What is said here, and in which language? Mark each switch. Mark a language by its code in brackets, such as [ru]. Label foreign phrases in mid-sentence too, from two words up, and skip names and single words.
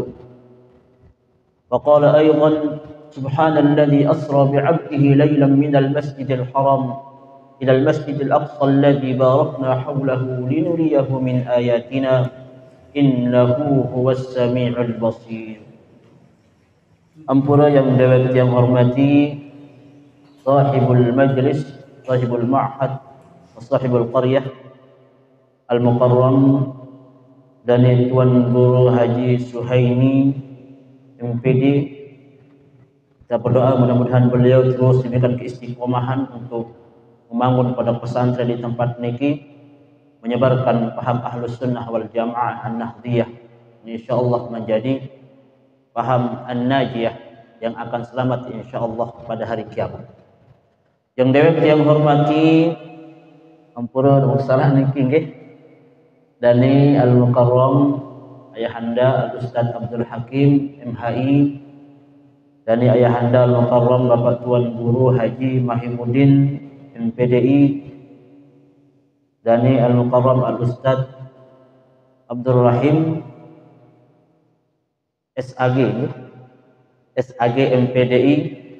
[ar] وقال أيضا سبحان الذي أسرى بعبده ليلا من المسجد الحرام إلى المسجد الأقصى الذي باركنا حوله لنريه من آياتنا إنه هو السميع البصير. [id] Ampura yang hormati [ar] صاحب المجلس، صاحب المعهد، صاحب القرية المكرم [id] dan Tuan Guru Haji Suhaimi MPD. Kita berdoa mudah-mudahan beliau terus diberikan keistiqomahan untuk membangun pada pesantren di tempat niki, menyebarkan paham [ar] أهل السنة والجماعة النهضية, [id] insyaallah menjadi paham an-najiyah yang akan selamat insyaallah pada hari kiamat. [sas] Yang dewek yang hormati ampura salah niki nggih dani al-mukarram ayahanda al-ustaz Abdul Hakim MHI, dani ayahanda al-mukarram Bapak Tuan Guru Haji Mahimuddin MPDI, dani [ar] المكرم الأستاذ [sas] Abdul Rahim SAG MPDI.